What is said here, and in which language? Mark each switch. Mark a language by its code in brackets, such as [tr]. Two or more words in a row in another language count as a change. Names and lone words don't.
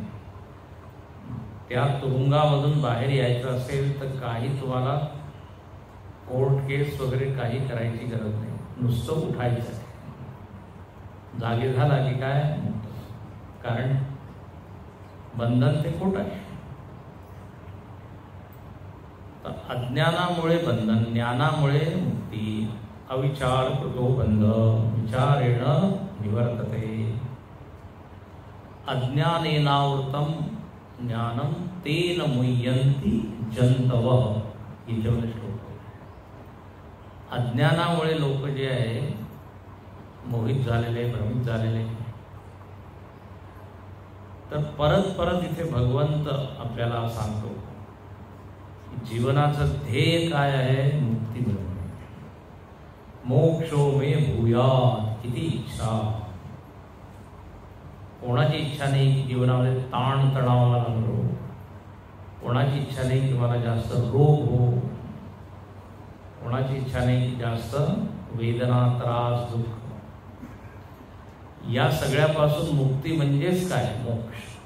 [mr] त्या तुरुंगामधून बाहेर यायचं असेल तर काही तुम्हाला कोर्ट केस वगैरे काही करायची गरज नाही, नुसतं उठायचं आहे. जागे झाला की काय मुक्त. कारण बंधन ते खोट आहे. तर अज्ञानामुळे बंधन, ज्ञानामुळे मुक्ती. [sa] अविचार कृतो बंध विचारेण निवर्तते. अज्ञानेनावृतं ज्ञानम तेन मुह्यन्ति जंतवः. [mr] इथे श्लोक. अज्ञानामुळे लोक जे आहे मोहित झालेले, भ्रमित झालेले. तर परत परत इथे भगवंत आपल्याला सांगतो जीवनाचं ध्येय काय आहे, मुक्ती मिळवणे. [sa] मोक्षो मे भूयात इति इच्छा. [mr] कोणाची इच्छा नाही की जीवनामध्ये ताण तणाव मला नको, कोणाची इच्छा नाही की मला जास्त रोग हो, कोणाची इच्छा नाही की जास्त वेदना त्रास दुःख. या सगळ्यापासून मुक्ती म्हणजेच काय, मोक्ष.